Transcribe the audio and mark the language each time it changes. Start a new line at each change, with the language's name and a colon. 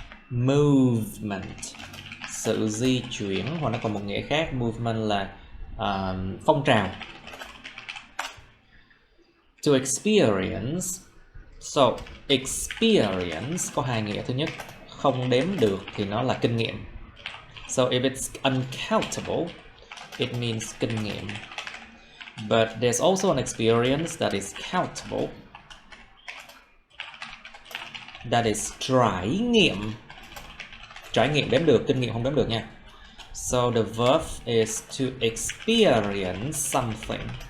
Vietnamese: Movement, sự di chuyển, hoặc nó còn một nghĩa khác. Movement là phong trào.
English: To experience, so experience
Vietnamese: có hai nghĩa. Thứ nhất, không đếm được thì nó là kinh nghiệm.
English: So if it's uncountable, it means
Vietnamese: kinh nghiệm.
English: But there's also an experience that is countable. That is
Vietnamese: trải nghiệm. Trải nghiệm đếm được, kinh nghiệm không đếm được nha.
English: So the verb is to experience something.